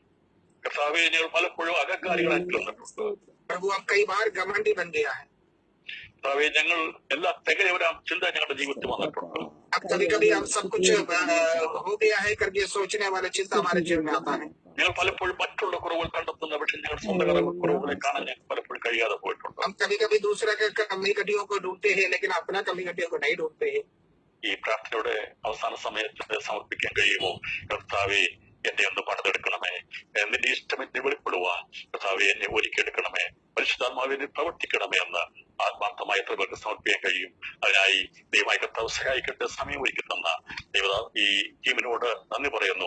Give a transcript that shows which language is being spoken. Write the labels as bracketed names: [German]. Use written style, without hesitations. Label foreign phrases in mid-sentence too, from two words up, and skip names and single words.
[Malayalam] കർത്താവേ, ഞങ്ങൾ പലപ്പോഴും അഹങ്കാരികളായി തീർന്നിട്ടുണ്ട്. [Hindi] प्रभु, हम कई बार घमंडी बन गया है. [Malayalam] കർത്താവേ, ഞങ്ങൾ എല്ലാ തികഞ്ഞവരാം ചിന്ത ഞങ്ങളുടെ ജീവിതത്തിൽ വന്നിട്ടുണ്ട്. [Hindi] अब कभी कभी हम सब कुछ हो गया है करके सोचने वाला चिंता हमारे जीवन में आता है. [Malayalam] ഞങ്ങൾ പലപ്പോഴും മറ്റുള്ള കുറവുകൾ കണ്ടെത്തുന്ന, പക്ഷെ ഞങ്ങൾ സ്വന്തം കുറവുകളെ കാണാൻ ഞങ്ങൾക്ക് പലപ്പോഴും കഴിയാതെ പോയിട്ടുണ്ട്. [Hindi] हम कभी कभी दूसरे के कमी कटियों को ढूंढते हैं, लेकिन अपना कमी कटियों को नहीं ढूंढते हैं. [Malayalam] ഈ പ്രാർത്ഥനയുടെ അവസാന സമയത്ത് സമർപ്പിക്കാൻ കഴിയുമോ? കർത്താവേ, എന്നെ ഒന്ന് പണിതെടുക്കണമേ. നിന്റെ ഇഷ്ടം എന്നെ വെളിപ്പെടുവാൻ കർത്താവേ എന്നെ ഒരുക്കിയെടുക്കണമേ. പരിശുദ്ധാത്മാവിനെ പ്രവർത്തിക്കണമേ എന്ന് ആത്മാർത്ഥമായി എത്ര പേർക്ക് സമർപ്പിക്കാൻ കഴിയും? അതിനായി ദൈവമായി കർത്താവ് സഹായിക്കട്ടെ. സമയം ഒരുക്കി തന്ന ഈ ടീമിനോട് നന്ദി പറയുന്നു.